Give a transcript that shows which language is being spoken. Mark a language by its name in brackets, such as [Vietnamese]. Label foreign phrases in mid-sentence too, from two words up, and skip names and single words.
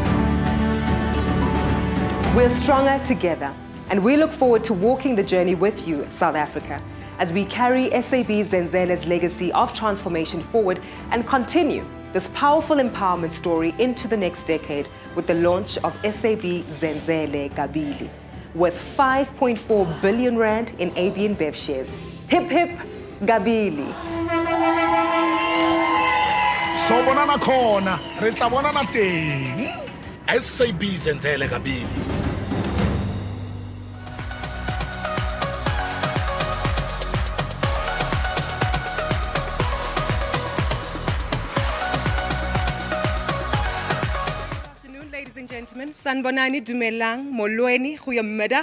[English] We're stronger together, and we look forward to walking the journey with you, South Africa, as we carry SAB Zenzele's legacy of transformation forward and continue this powerful empowerment story into the next decade with the launch of SAB Zenzele Gabili, with 5.4 billion rand in AB InBev shares. Hip hip Gabili. [Zulu] So bonana khona, [Southern Sotho] re tla bonana teng. [English] SAB Zenzele Gabili. Ladies and gentlemen, [Zulu] Sanbonani Dumelang, Molweni, Goeiemiddag.